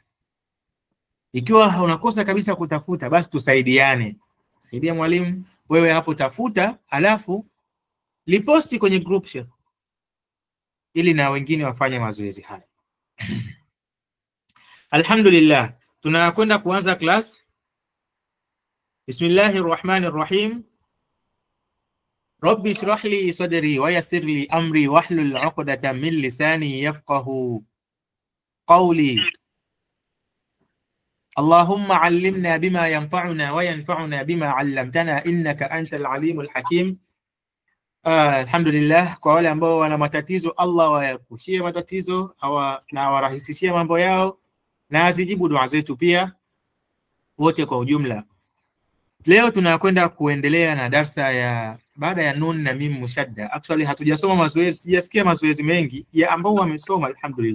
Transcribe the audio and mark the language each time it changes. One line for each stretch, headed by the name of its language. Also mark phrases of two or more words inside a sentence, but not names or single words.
Swahili: Ikiwa unakosa kabisa kutafuta, basi tusaidiane. Saidia mwalimu, wewe hapo tafuta alafu liposti kwenye group sheikh, ili na wengine wafanye mazoezi haya. Alhamdulillah, tunakwenda kuanza class.
Arabic: بسم الله الرحمن الرحيم. رب اشرح لي صدري ويسر لي أمري واحلل عقدة من لساني يفقهوا قولي. اللهم علمنا بما ينفعنا وينفعنا بما علمتنا إنك أنت العليم الحكيم.
Swahili: Alhamdulillah, kwa wale ambao wana matatizo Allah wayapushie matatizo na warahisishie mambo yao na azijibu dua zetu pia wote kwa ujumla. Leo tunakwenda kuendelea na darsa ya baada ya nun na mim mushadda. Actually hatujasoma mazoezi, sijasikia mazoezi mengi ya ambao wamesoma alhamdulillah.